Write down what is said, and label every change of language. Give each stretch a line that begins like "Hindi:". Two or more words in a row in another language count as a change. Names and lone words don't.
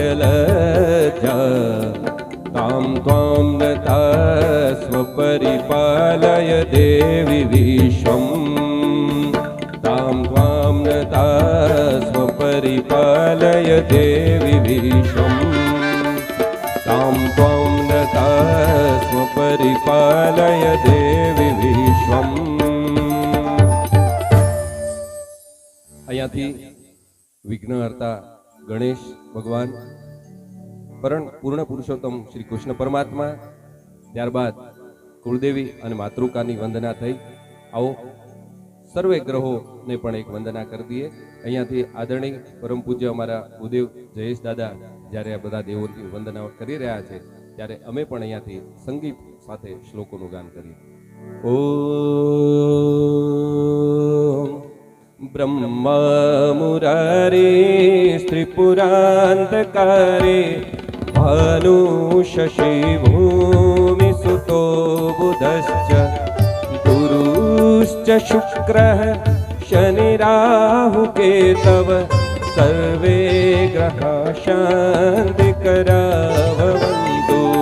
Sanskrit: लज्जा तां त्वां नता स्वपरिपालय देवि विश्वम् तां त्वां नता स्वपरिपालय देवि विश्वम् तां त्वां नता स्वपरिपालय देवि विश्वम्।
Gujarati: અહીંયાથી વિઘ્નહર્તા ગણેશ ભગવાન પૂર્ણ પુરુષોત્તમ શ્રી કૃષ્ણ પરમાત્મા, ત્યારબાદ કુળદેવી અને માતૃકાની વંદના થઈ। આવો સર્વે ગ્રહોને પણ એક વંદના કરી દઈએ। અહીંયાથી આદરણીય પરમ પૂજ્ય અમારા ભૂદેવ જયેશ દાદા જ્યારે આ બધા દેવોની વંદના કરી રહ્યા છે ત્યારે અમે પણ અહીંયાથી સંગીત સાથે શ્લોકોનું ગાન કરીએ।
Sanskrit: ઓમ ब्रह्मा मुरारे त्रिपुरान्तकारे भानु शशि भूमि सुतो बुधश्च गुरुश्च शुक्रः शनि राहु केतव सर्वे ग्रहा शान्तिकरा भवन्तु।